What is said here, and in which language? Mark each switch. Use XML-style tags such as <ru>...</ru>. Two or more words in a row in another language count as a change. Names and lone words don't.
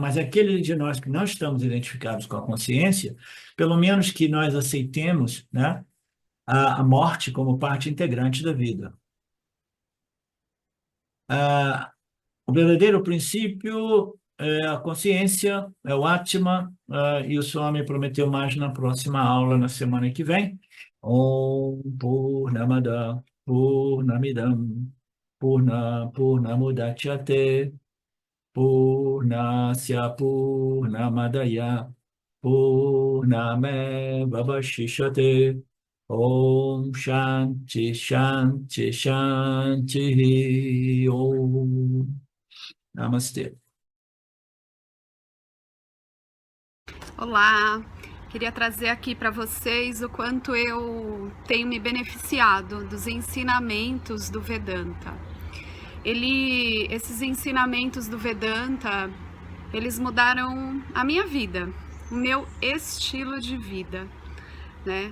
<pt>Mas aquele de nós que não estamos identificados com a consciência, pelo menos que nós aceitemos, né, a morte como parte integrante da vida. O verdadeiro princípio é a consciência, é o Atma, e o Swami prometeu mais na próxima aula, na semana que vem.</pt> <sa>ॐ पूर्णमदः पूर्णमिदं पूर्णमुदच्यते पूर्णस्य पूर्णमादाय पूर्णमेव अवशिष्यते ॐ शान्तिः शान्तिः शान्तिः ॐ नमस्ते.</sa> <pt>Olá, queria trazer aqui para vocês o quanto eu tenho me beneficiado dos ensinamentos do Vedanta. Esses ensinamentos do Vedanta, eles mudaram a minha vida, o meu estilo de vida, né?</pt>